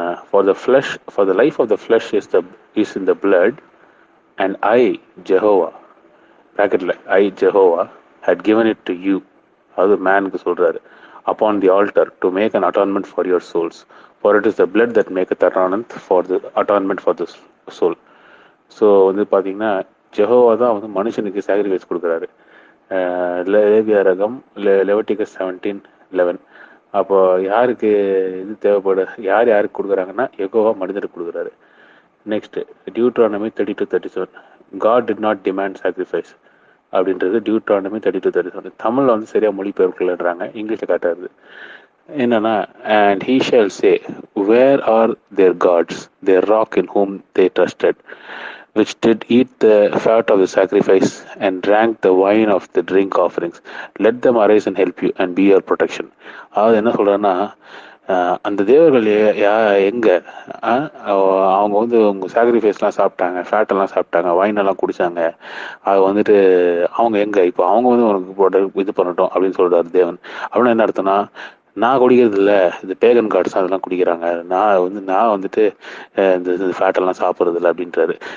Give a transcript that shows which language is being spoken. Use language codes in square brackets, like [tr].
[en] For the life of the flesh is in the blood, and I, Jehovah, bracketல I, Jehovah, had given it to you. [ta] அது மேனுக்கு சொல்றாரு. [en] Upon the altar to make an atonement for your souls, for it is the blood that maketh atonement for the soul. [ta] So வந்து பார்த்தீங்கன்னா Jehovah தான் வந்து மனுஷனுக்கு sacrifice கொடுக்குறாரு. லேவியராகம் Leviticus 17:11. அப்போ யாருக்கு இது தேவைப்பட, யாருக்கு கொடுக்குறாங்கன்னா யெகோவா மனிதருக்கு கொடுக்குறாரு. [en] Next Deuteronomy 32:37. God did not demand sacrifice அப்படின்றது Deuteronomy 32:37. [ta] தமிழில் வந்து சரியா மொழிபெயர்க்கலன்றாங்க, இங்கிலீஷில் காட்டாது. [en] என்னன்னா, and he shall say, where are their gods, their rock in whom they trusted, which did eat the fat of the sacrifice and drank the wine of the drink offerings. Let them arise and help you and be your protection. [ta] அதாவது என்ன சொல்றேன்னா, அந்த தேவர்கள் எங்க அவங்க வந்து உங்க சாக்ரிஃபைஸ்லாம் சாப்பிட்டாங்க, ஃபேட்டெல்லாம் சாப்பிட்டாங்க, வைனெல்லாம் குடிச்சாங்க, அது வந்துட்டு அவங்க எங்க இப்போ அவங்க வந்து உனக்கு போட்டு இது பண்ணட்டும் அப்படின்னு சொல்றாரு தேவன். அப்படின்னா என்ன அர்த்தம்னா, நான் குடிக்கிறது இல்லை, இந்த பேகன் கார்ட்ஸ் அதெல்லாம் குடிக்கிறாங்க, நான் வந்துட்டு இந்த ஃபேட்டெல்லாம் சாப்பிட்றது இல்லை அப்படின்றாரு.